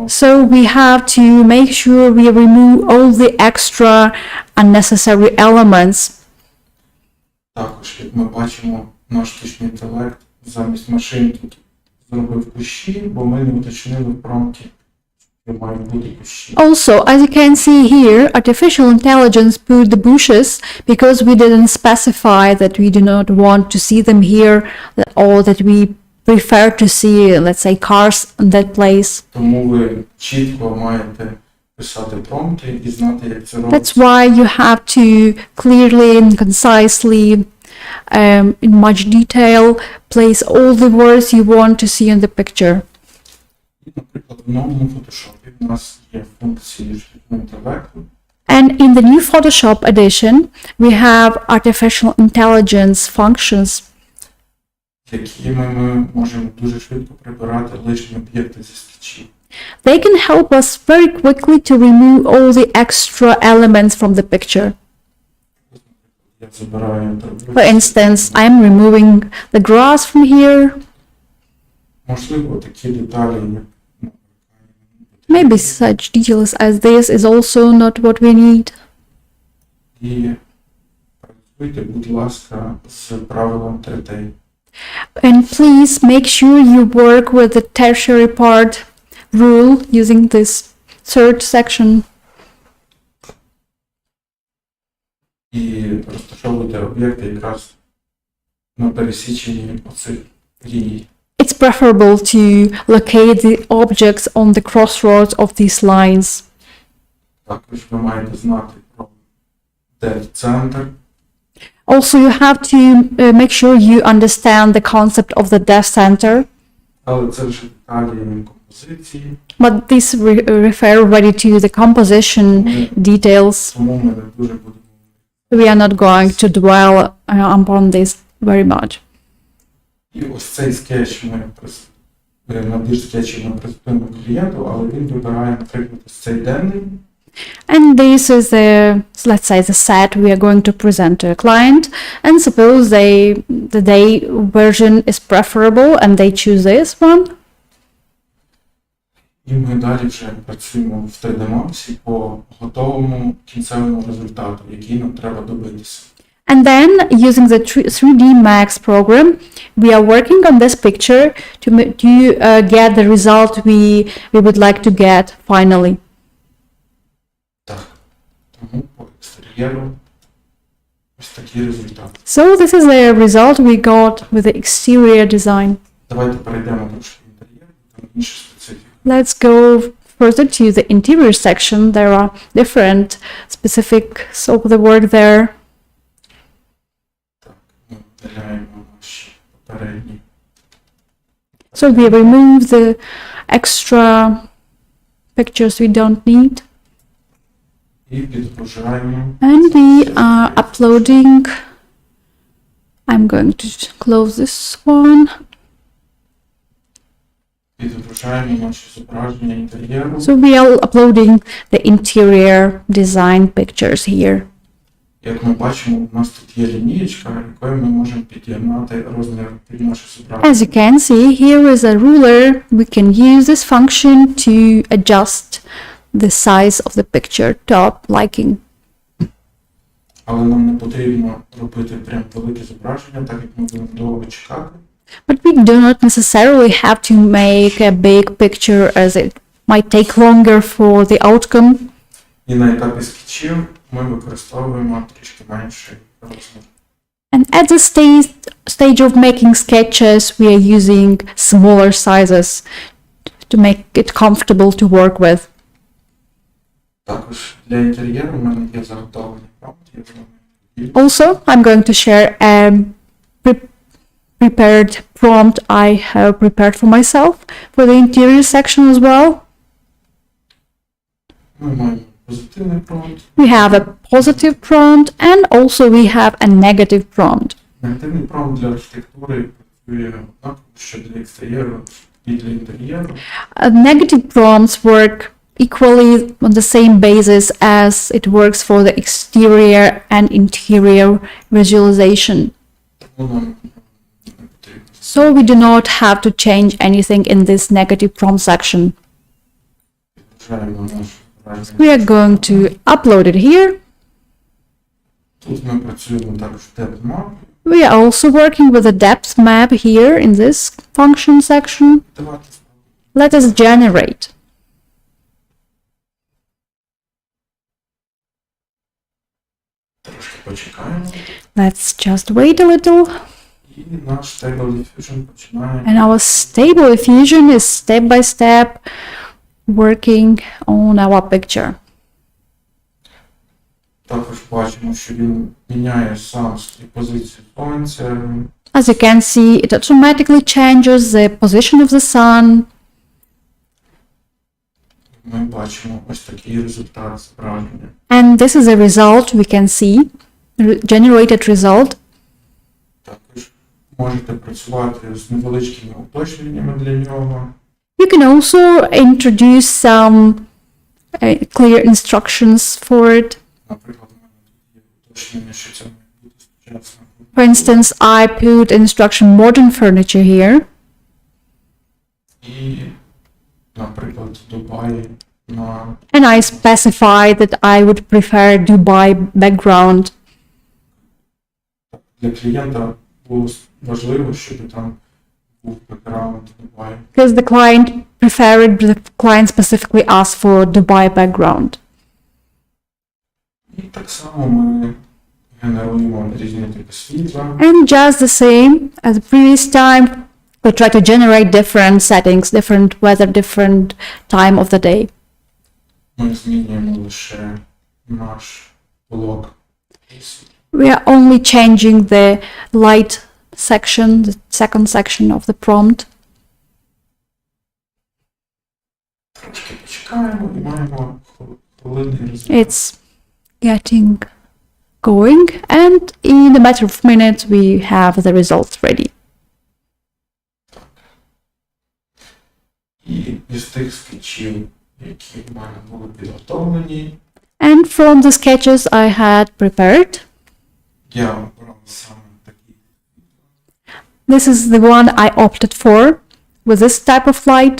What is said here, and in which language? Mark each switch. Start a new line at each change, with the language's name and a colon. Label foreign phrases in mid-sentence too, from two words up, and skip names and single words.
English: So we have to make sure we remove all the extra unnecessary elements.
Ukrainian: Також, як ми бачимо, наш штучний інтелект замість машинки зробив кущі, бо ми не уточнили в промпті, що мають бути кущі.
English: Also, as you can see here, artificial intelligence put the bushes because we didn't specify that we do not want to see them here or that we prefer to see, let's say, cars in that place.
Ukrainian: Тому ви чітко маєте писати промпти і знати, як це
English: That's
Ukrainian: робиться.
English: why you have to clearly and concisely, in much detail, place all the words you want to see in the picture.
Ukrainian: І, наприклад, в новому фотошопі в нас є функції штучного інтелекту,
English: And in the new Photoshop edition, we have artificial intelligence functions
Ukrainian: якими ми можемо дуже швидко прибирати лишні об'єкти зі скетчів.
English: They can help us very quickly to remove all the extra elements from the picture.
Ukrainian: Я забираю
English: For instance, I'm removing the grass from here.
Ukrainian: можливо, такі деталі, як
English: Maybe such details as this is also not what we need.
Ukrainian: і працюйте, будь ласка, з правилом 3D.
English: And please make sure you work with the tertiary part rule using this third section.
Ukrainian: І розташовуйте об'єкти якраз на пересіченні оцих ліній.
English: It's preferable to locate the objects on the crossroads of these lines.
Ukrainian: Також ви маєте знати про деф-центр,
English: Also, you have to make sure you understand the concept of the depth center,
Ukrainian: але це вже деталі композиції,
English: but these refer already to the composition details.
Ukrainian: тому ми не дуже будемо.
English: We are not going to dwell upon this very much.
Ukrainian: І ось цей скетч набір скетчів ми презентуємо клієнту, але він вибирає, наприклад, ось цей денний.
English: And this is the, let's say, the set we are going to present to a client. And suppose the day version is preferable and they choose this one.
Ukrainian: І ми далі вже працюємо в 3D-Max по готовому кінцевому результату, який нам треба добитися.
English: And then, using the 3D Max program, we are working on this picture to get the result we would like to get finally.
Ukrainian: Так, тому по екстер'єру ось такий результат.
English: So this is the result we got with the exterior design.
Ukrainian: Давайте перейдемо трошки в інтер'єр, там інша специфіка.
English: Let's go further to the interior section. There are different specifics of the work there.
Ukrainian: Так, ми видаляємо наші попередні.
English: So we remove the extra pictures we don't need.
Ukrainian: І підгружаємо.
English: And we are uploading. I'm going to close this one.
Ukrainian: Відображаємо наші зображення інтер'єру.
English: So we are uploading the interior design pictures here.
Ukrainian: Як ми бачимо, у нас тут є лінієчка, якою ми можемо під'єднати розмір під наше зображення.
English: As you can see, here is a ruler. We can use this function to adjust the size of the picture to our liking.
Ukrainian: Але нам не потрібно робити прям велике зображення, так як ми будемо довго чекати.
English: But we do not necessarily have to make a big picture as it might take longer for the outcome.
Ukrainian: І на етапі скетчів ми використовуємо трішки менший розмір.
English: And at the stage of making sketches, we are using smaller sizes to make it comfortable to work with.
Ukrainian: Також для інтер'єру в мене є заготовлений промпт.
English: Also, I'm going to share a prepared prompt I have prepared for myself for the interior section as well.
Ukrainian: Ми маємо позитивний промпт.
English: We have a positive prompt and also we have a negative prompt.
Ukrainian: Негативний промпт для архітектури працює однаково, що для екстер'єру і для інтер'єру.
English: Negative prompts work equally on the same basis as it works for the exterior and interior visualization.
Ukrainian: Тому нам не потрібно.
English: So we do not have to change anything in this negative prompt section.
Ukrainian: Відображаємо наше зображення.
English: We are going to upload it here.
Ukrainian: Тут ми працюємо також в
English: depth map. We are also working with a depth map here in this function section.
Ukrainian: Давайте спробуємо.
English: Let us generate.
Ukrainian: Трошки почекаємо.
English: Let's just wait a little.
Ukrainian: І наш Stable Diffusion починає.
English: And our Stable Diffusion is step by step working on our picture.
Ukrainian: Також бачимо, що він міняє сам свою позицію сонця.
English: As you can see, it automatically changes the position of the sun.
Ukrainian: Ми бачимо ось такий результат зображення.
English: And this is a result we can see, generated result.
Ukrainian: Також можете працювати з невеличкими уточненнями для нього.
English: You can also introduce some clear instructions for it.
Ukrainian: Наприклад, у мене тут є уточнення, що це має бути сучасно.
English: For instance, I put instruction modern furniture here.
Ukrainian: І, наприклад, в Дубаї на
English: And I specify that I would prefer Dubai background.
Ukrainian: для клієнта було важливо, щоб там був бекграунд Дубаї.
English: Because the client preferred, the client specifically asked for Dubai background.
Ukrainian: І так само ми генеруємо різні типи світла.
English: And just the same as the previous time, we try to generate different settings, different weather, different time of the day.
Ukrainian: Ми змінюємо лише наш блок.
English: We are only changing the light section, the second section of the prompt.
Ukrainian: Трошки почекаємо і маємо хвилинний результат.
English: It's getting going, and in a matter of minutes we have the results ready.
Ukrainian: І із тих скетчів, які в мене були підготовлені,
English: And from the sketches I had prepared,
Ukrainian: я обрав саме такі.
English: this is the one I opted for with this type of light.